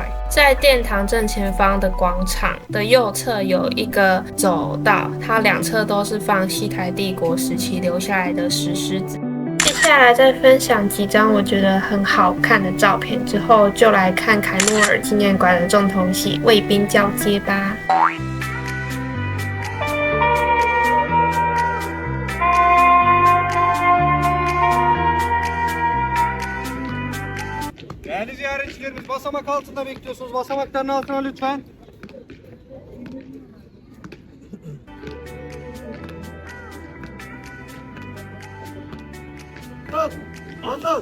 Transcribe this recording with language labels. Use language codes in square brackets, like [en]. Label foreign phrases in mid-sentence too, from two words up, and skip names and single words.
[zh] 在殿堂正前方的广场的右侧有一个走道，它两侧都是放西台帝国时期留下来的石狮子。接下来再分享几张我觉得很好看的照片之后，就来看凯末尔纪念馆的重头戏——卫兵交接吧。 [tr] Değerli ziyaretçilerimiz basamak altında bekliyorsunuz. Basamakların altına lütfen. Stop! Anlat!